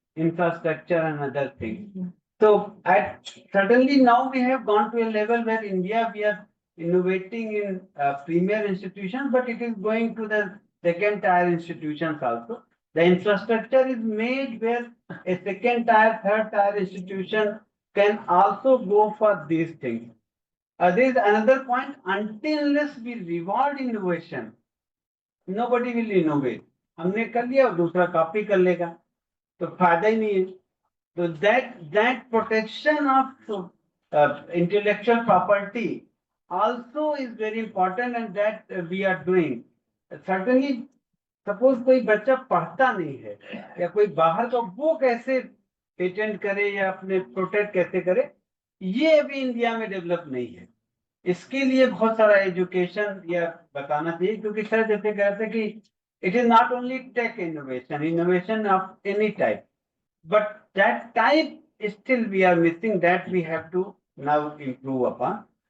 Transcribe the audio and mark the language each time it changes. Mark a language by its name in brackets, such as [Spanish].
[English] infrastructure and other things. So certainly now we have gone to a level where India, we are innovating in premier institutions, but it is going to the second tier institutions also. The infrastructure is made where a second tier, third tier institution can also go for these things. There is another point, until unless we reward innovation, nobody will innovate. [Hindi] हमने कर लिया और दूसरा copy कर लेगा, तो फायदा ही नहीं है. [English] So that protection of intellectual property also is very important, and that we are doing. Certainly, suppose [Hindi] कोई बच्चा पढ़ता नहीं है या कोई बाहर का, वो कैसे पेटेंट करे या अपने प्रोटेक्ट कैसे करे, ये अभी इंडिया में डेवलप नहीं है. इसके लिए बहुत सारा एजुकेशन या बताना चाहिए, क्योंकि सर जैसे कहते हैं कि [English] it is not only tech innovation of any type, but that type still we are missing, that we have to now improve upon.